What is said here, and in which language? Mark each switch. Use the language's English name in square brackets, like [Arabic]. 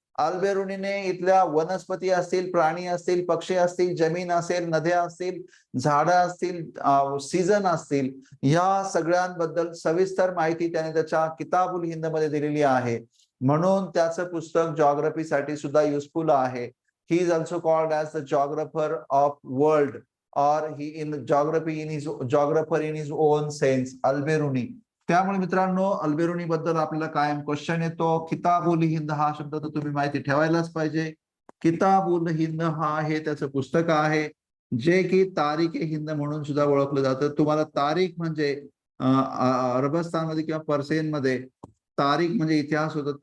[Marathi] अल्बेरुनीने इथल्या वनस्पती असतील, प्राणी असतील, पक्षी असतील, जमीन असेल, नद्या असतील, झाडं असतील, सीझन असतील, या सगळ्यांबद्दल सविस्तर माहिती त्याने त्याच्या किताबुल हिंद मध्ये दिलेली आहे. म्हणून त्याचं पुस्तक जॉग्राफीसाठी सुद्धा युजफुल आहे. [English] He is also called as the geographer of world or he in geography in his geographer in his own sense, Alberuni. [Marathi] त्यामुळे मित्रांनो, अल्बेरुनी बद्दल आपल्याला कायम क्वेश्चन येतो. किताबुल हिंद हा शब्द तर तुम्ही माहिती ठेवायलाच पाहिजे. किताबुल हिंद हा हे त्याचं पुस्तक आहे जे की तारीख ए हिंद म्हणून सुद्धा ओळखलं जातं. तुम्हाला तारीख म्हणजे अरबस्तानमध्ये किंवा पर्सियनमध्ये तारीख म्हणजे इतिहास होतं.